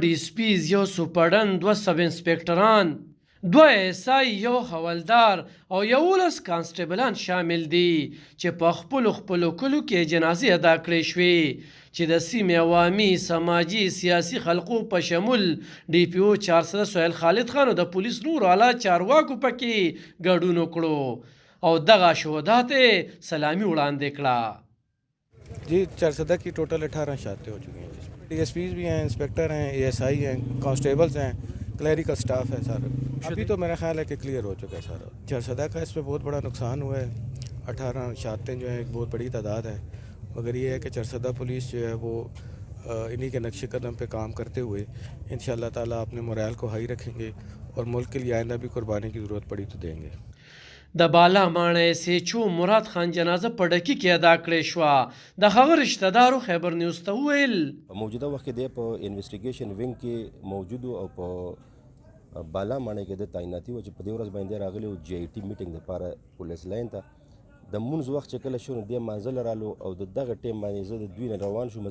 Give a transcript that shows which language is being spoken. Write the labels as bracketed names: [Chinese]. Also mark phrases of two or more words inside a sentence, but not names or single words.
[Pashto] ډي اس پیز، 1 سوپرډن، 2 سب انسپکټران، 2 SI، 1 حوالدار او 11 کانسټېبلان شامل دي چې په خپلو کلو کې جنازې ادا کړې شوې، چې د سیمې عوامي، سماجي، سیاسي خلقو په شمول DPO 400 سهیل خالد خان او د پولیس نورو اعلی چارواکو پکې ګډون وکړو او دغه شهدا ته سلامي وړاندې کړه. [Urdu] جی 400 کی ٹوٹل 18 شہادتیں ہو چکی ہیں، جس میں DSPs بھی ہیں، انسپکٹر ہیں، ASI ہیں، کانسٹیبلز ہیں, [English] clerical staff [Urdu] ہے سارا. ابھی تو میرا خیال ہے کہ کلیئر ہو چکا ہے سارا. 400 کا اس میں بہت بڑا نقصان ہوا ہے. 18 شہادتیں جو ہیں ایک بہت بڑی تعداد ہے، مگر یہ ہے کہ 400 پولیس جو ہے وہ انہی کے نقش قدم پہ کام کرتے ہوئے [Arabic] إن شاء الله تعالى [Urdu] اپنے مورال کو ہائی رکھیں گے اور ملک کے لیے آئندہ بھی قربانی کی ضرورت پڑی تو دیں گے. [Pashto] د بالا ماڼۍ SHO مراد خان جنازه په ډکی کې ادا کړې شوه. د هغه رشتہ دارو خیبر نیوز ته وویل موجوده وخت کې په انویسټیګیشن وینګ کې موجود او په بالا ماڼۍ کې د تعیناتي و چې په دې ورځ باندې راغلی او GIT میټینګ لپاره پولیس لاین ته د مونځ وخت چې کله شو نو دې منزل رالو او د دغه ټیم باندې زه د دوی نه روان شوم.